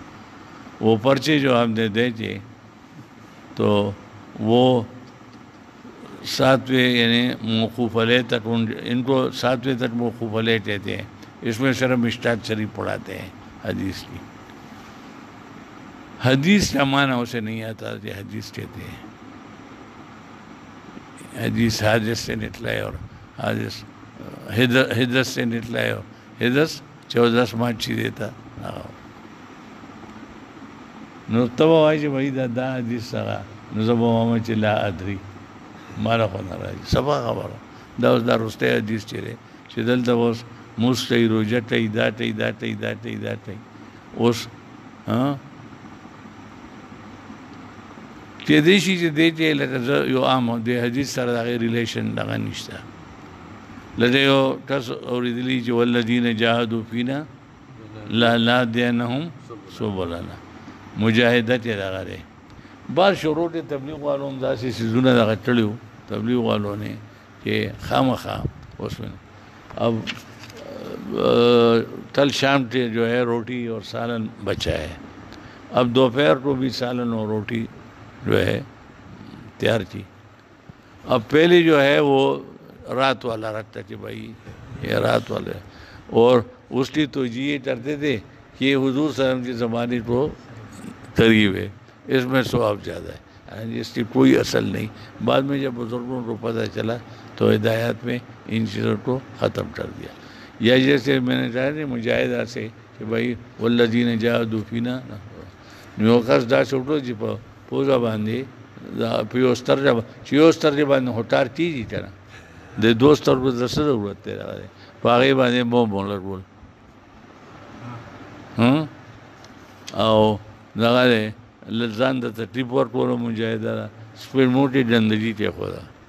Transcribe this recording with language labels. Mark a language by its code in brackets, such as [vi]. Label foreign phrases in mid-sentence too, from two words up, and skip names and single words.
[ur] وہ پرچے جو ہم نے دے تھے تو وہ 7ویں یعنی موقوف علیہ تک، ان کو 7ویں تک موقوف علیہ کہتے ہیں، اس میں صرف مشکات شریف پڑھاتے ہیں حدیث کی۔ حدیث کا معنی اسے نہیں آتا کہ حدیث کہتے ہیں، حدیث حادث سے نکلا ہے، اور حادث حدث سے نکلا ہے، اور حدث 14 ماچی دیتا [ps] نو تبا وای چې وای دا حدیث څنګه نو زه به وایم چې [ar] لا ادري، [ps] ماله خو نه راځي، صفا خبره دا اوس دا وروستی حدیث چې دی چې دلته اوس مونځ کوي، روژه کوي، دا کوي دا کوي دا کوي دا کوي، اوس کېدای شي چې دی چې لکه زه یو عام د حدیث سره د هغې ریلیشن دغه نشته، لکه یو کس اورېدلي چې [ar] والذین جاهدوا فینا لنهدینهم سبلنا، [ps] مجاهدت یې دغه دی۔ بعض شروط تبلیغ والو هم داسې څیزونه دغه کړي وو تبلیغ والو [ur] نے کہ خامخواہ اس میں اب کل شام کے جو ہے روٹی اور سالن بچا ہے، اب دوپہر کو بھی سالن اور روٹی جو ہے تیار کی، اب پہلے جو ہے وہ رات والا رکھتا کہ بھائی یہ رات والے، اور اس کی توجیہ کرتے تھے کہ حضور [ar] صلی اللہ علیہ وسلم [ur] کی زمانے کو قریب ہے، اس میں ثواب زیادہ ہے، اس کی کوئی اصل نہیں۔ بعد میں جب بزرگوں کو پتہ چلا تو ہدایات میں ان چیزوں کو ختم کر دیا۔ یا جیسے میں نے کہا مجاہدہ سے کہ بھائی [ar] والذین جاہدوا فینا، [ps] یو کس داسې وکړو چې په پوزه باندې په یو سترګه چې یو سترګې باندې هوټار کېږي که نه، د دوه سترګو د څه ضرورت دی دغه دی، په هغې باندې بم ولګول او دغه دی ځان ته تکلیف ورکولو مجاهده ده، سپین موټې ډندګي کېښوده۔